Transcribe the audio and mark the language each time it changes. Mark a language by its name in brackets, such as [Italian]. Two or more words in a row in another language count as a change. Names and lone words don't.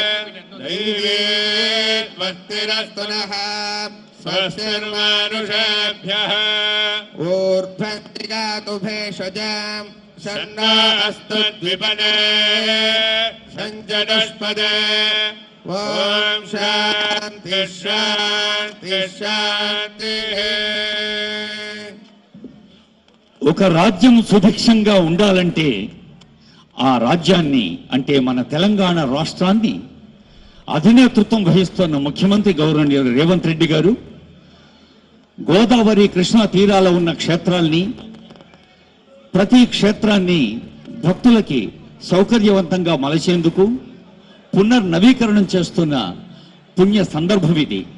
[Sanskrit] दैवीत्वस्तिरस्तु नः स्वस्तिर्मानुषेभ्यः ऊर्ध्वस्तिगातु भेषजाम् षण्णो अस्तु द्विपदे सञ्चतुष्पदे ॐ शान्ति शान्ति शान्तिः. [Telugu] ఒక రాజ్యం సుభిక్షంగా ఉండాలంటే ఆ రాజ్యాన్ని అంటే మన తెలంగాణ రాష్ట్రాన్ని అధినేతృత్వం వహిస్తున్న ముఖ్యమంత్రి గౌరవనీయులు రేవంత్ రెడ్డి గారు గోదావరి కృష్ణా తీరాల ఉన్న క్షేత్రాల్ని ప్రతి క్షేత్రాన్ని భక్తులకి సౌకర్యవంతంగా మలచేందుకు పునర్నవీకరణం చేస్తున్న పుణ్య సందర్భం ఇది.